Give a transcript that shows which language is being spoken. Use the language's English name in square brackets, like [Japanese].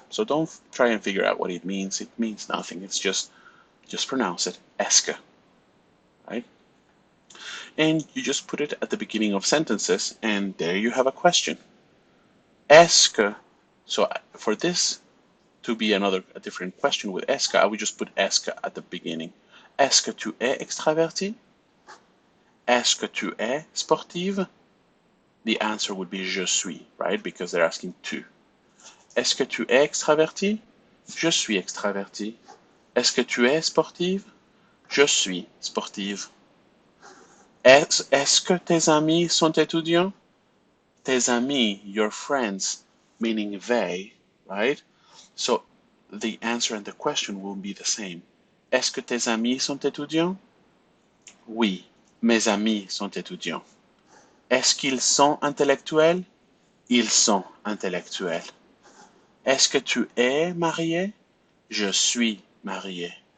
[English] So don't try and figure out what it means. It means nothing. It's just pronounce it est-ce que, right? And you just put it at the beginning of sentences, and there you have a question. Est-ce que, so for this to be a different question with est-ce que, I would just put est-ce que at the beginning. [French] Est-ce que tu es extraverti? Est-ce que tu es sportive? [English] The answer would be je suis, right? Because they're asking tu. [French] Est-ce que tu es extraverti? Je suis extraverti. Est-ce que tu es sportive? Je suis sportive. Est-ce que tes amis sont étudiants? [English] Tes amis, your friends, meaning they, right? So the answer and the question will be the same. [French] Est-ce que tes amis sont étudiants? Oui, mes amis sont étudiants. Est-ce qu'ils sont intellectuels? Ils sont intellectuels. Est-ce que tu es marié? Je suis marié.